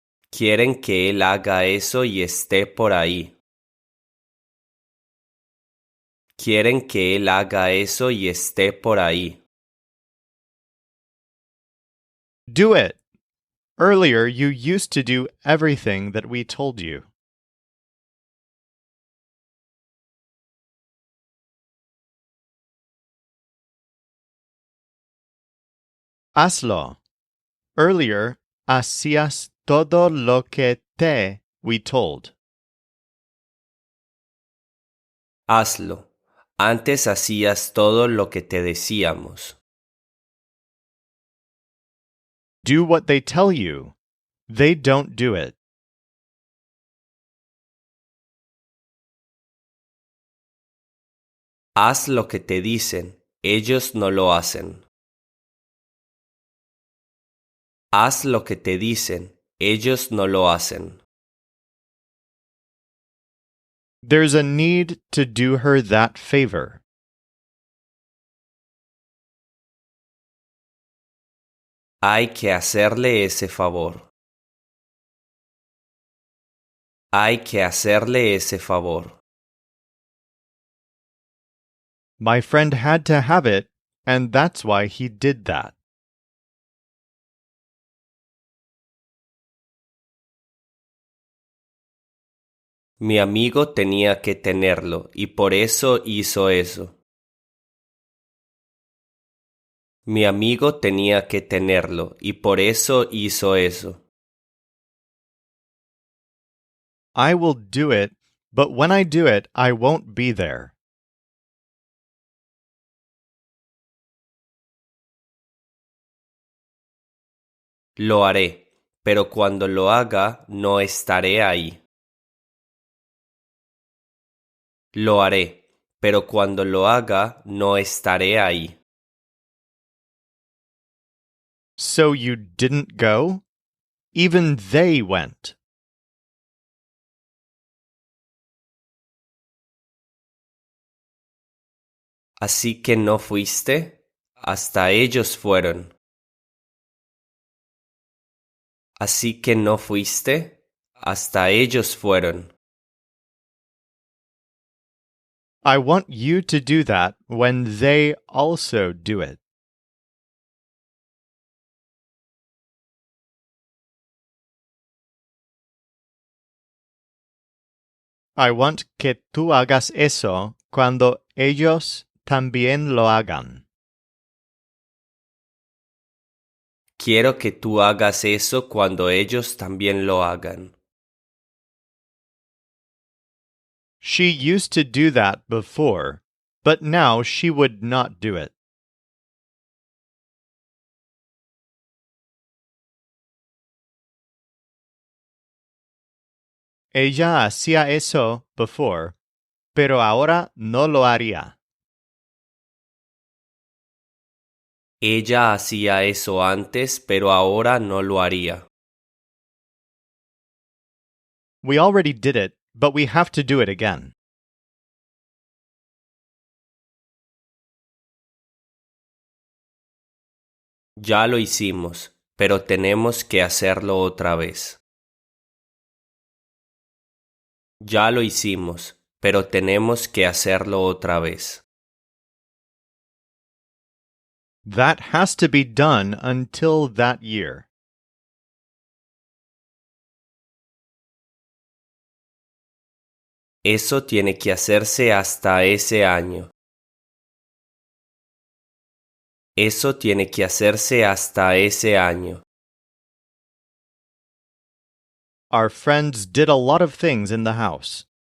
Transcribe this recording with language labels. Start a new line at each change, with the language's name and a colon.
Spanish: Quieren que él haga eso y esté por ahí. Quieren que él haga eso y esté por ahí.
English: Do it. Earlier, you used to do everything that we told you.
Spanish: Hazlo.
English: Earlier,
Spanish: hacías todo lo que
English: we told.
Spanish: Hazlo. Antes hacías todo lo que te decíamos.
English: Do what they tell you. They don't do it.
Spanish: Haz lo que te dicen. Ellos no lo hacen. Haz lo que te dicen. Ellos no lo hacen.
English: There's a need to do her that favor.
Spanish: Hay que hacerle ese favor. Hay que hacerle ese favor.
English: My friend had to have it, and that's why he did that.
Spanish: Mi amigo tenía que tenerlo y por eso hizo eso. Mi amigo tenía que tenerlo y por eso hizo eso.
English: I will do it, but when I do it, I won't be there.
Spanish: Lo haré, pero cuando lo haga no estaré ahí. Lo haré, pero cuando lo haga no estaré ahí.
English: So you didn't go? Even they went.
Spanish: Así que no fuiste, hasta ellos fueron. Así que no fuiste, hasta ellos fueron.
English: I want you to do that when they also do it. I want
Spanish: que tú hagas eso cuando ellos también lo hagan. Quiero que tú hagas eso cuando ellos también lo hagan.
English: She used to do that before, but now she would not do it.
Spanish: Ella hacía eso
English: before,
Spanish: pero ahora no lo haría. Ella hacía eso antes, pero ahora no lo haría.
English: We already did it, but we have to do it again.
Spanish: Ya lo hicimos, pero tenemos que hacerlo otra vez. Ya lo hicimos, pero tenemos que hacerlo otra vez.
English: That has to be done until that year.
Spanish: Eso tiene que hacerse hasta ese año. Eso tiene que hacerse hasta ese año.
English: Our friends did a lot of things in the house.